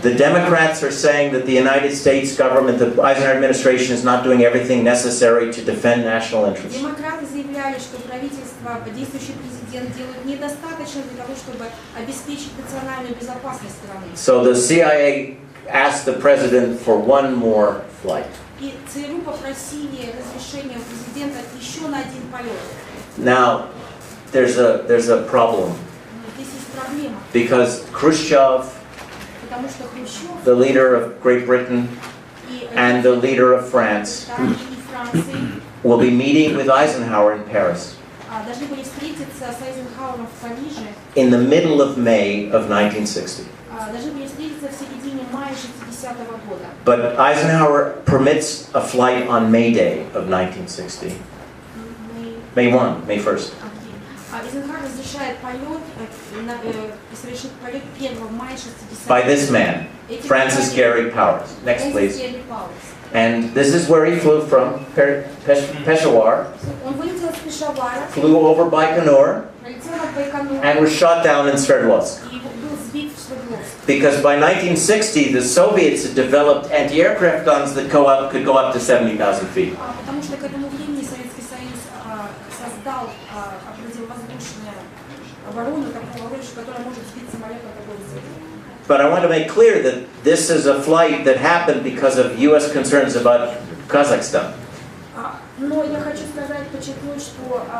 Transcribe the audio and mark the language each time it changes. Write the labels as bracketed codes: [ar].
[en] The Democrats are saying that the United States government, the Eisenhower administration, is not doing everything necessary to defend national interests. [ru] Демократы заявляли, что правительство, действующий президент делают недостаточно для того, чтобы обеспечить национальную безопасность страны. [en] So the CIA asked the president for one more flight. [ru] И ЦРУ попросили разрешения у президента еще на один полет. [en] Now, there's a problem. [ru] Здесь есть проблема, [en] Because Khrushchev, [ru] потому что Хрущев [en] the leader of Great Britain, [ru] и [en] and the leader of France [ru] Франции [en] will be meeting with Eisenhower in Paris [ru] должны были встретиться с Айзенхауэром в Париже, [en] in the middle of May of 1960. [ru] должны были встретиться в середине мая 60-го года. [en] But Eisenhower permits a flight on May Day of 1960. May 1st. [ru] Айзенхауэр разрешает полет, совершит полет 1 мая 60-го [en] By this man, Francis Gary Powers. Next, please. And this is where he flew from, Peshawar, [ru] Он вылетел из Пешавара, [en] flew over Baikonur, [ru] пролетел над Байконуром [en] and was shot down in Sverdlovsk. [ru] и был сбит в Свердловске. [en] Because by 1960, the Soviets had developed anti-aircraft guns that could go up to 70,000 feet. [ru] Потому что к этому времени Советский Союз создал противовоздушную оборону такого оружия, которое может сбить самолет на такой высоте. [en] But I want to make clear that this is a flight that happened because of U.S. concerns about Kazakhstan. [ru] Но я хочу сказать, подчеркнуть, что